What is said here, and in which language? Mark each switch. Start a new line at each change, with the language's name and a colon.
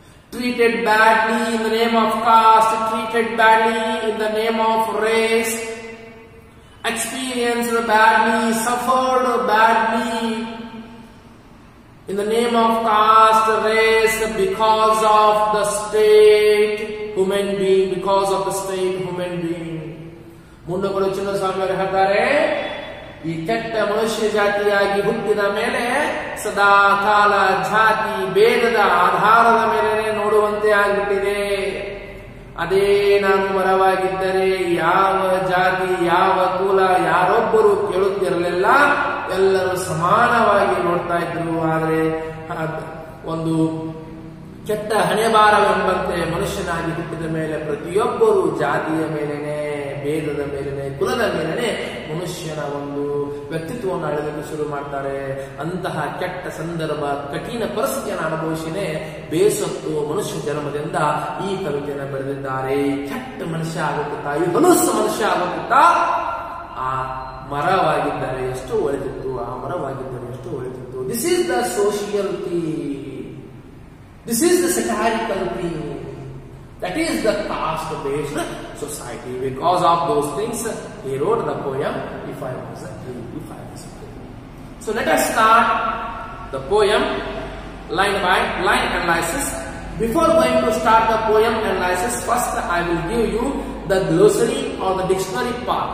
English: Treated badly in the name of caste, treated badly in the name of race, experienced badly, suffered badly in the name of caste, race, because of the state human being, because of the state human being.
Kannada: ಮುಂಡಗುಡು ಚೆನ್ನಸ್ವಾಮಿಯವರು ಹೇಳ್ತಾರೆ, ಈ ಕೆಟ್ಟ ಮನುಷ್ಯ ಜಾತಿಯಾಗಿ ಹುಟ್ಟಿದ ಮೇಲೆ ಸದಾ ಕಾಲ ಜಾತಿ ಭೇದದ ಆಧಾರದ ಮೇಲೆ ನೋಡುವಂತೆ ಆಗಿಬಿಟ್ಟಿದೆ. ಅದೇ ನಾನು ಮರವಾಗಿದ್ದರೆ ಯಾವ ಜಾತಿ ಯಾವ ಕುಲ ಯಾರೊಬ್ಬರು ಕೇಳುತ್ತಿರಲಿಲ್ಲ, ಎಲ್ಲರೂ ಸಮಾನವಾಗಿ ನೋಡ್ತಾ ಇದ್ರು. ಆದರೆ ಒಂದು ಕೆಟ್ಟ ಹಣೆಬಾರವೆಂಬಂತೆ ಮನುಷ್ಯನಾಗಿ ಹುಟ್ಟಿದ ಮೇಲೆ ಪ್ರತಿಯೊಬ್ಬರು ಜಾತಿಯ ಮೇಲೆನೆ, ಭೇದದ ಮೇಲೆನೆ, ಕುಲದ ಮೇಲೆನೆ ಮನುಷ್ಯನ ಒಂದು ವ್ಯಕ್ತಿತ್ವವನ್ನು ಅಳೆಯಲು ಶುರು ಮಾಡ್ತಾರೆ. ಅಂತಹ ಕೆಟ್ಟ ಸಂದರ್ಭ, ಕಠಿಣ ಪರಿಸ್ಥಿತಿಯನ್ನು ಅನುಭವಿಸಿನೇ ಬೇಸತ್ತು ಮನುಷ್ಯ ಜನ್ಮದಿಂದ ಈ ಕವಿತೆಯನ್ನು ಬರೆದಿದ್ದಾರೆ. ಕೆಟ್ಟ ಮನುಷ್ಯ ಆಗುತ್ತಾ, ಈ ಮನುಷ್ಯ ಆಗುತ್ತಾ ಆ ಮರವಾಗಿದ್ದರೆ ಎಷ್ಟು ಒಳಿತಿತ್ತು, ಆ ಮರವಾಗಿದ್ದರೆ ಎಷ್ಟು ಒಳಿತಿತ್ತು.
English: This is the social theme, this is the satirical theme. That is the caste-based society. Because of those things, he wrote the poem, If I Was a Tree, If I Was a Tree. So let us start the poem line by line analysis. Before going to start the poem analysis, first I will give you the glossary or the dictionary part.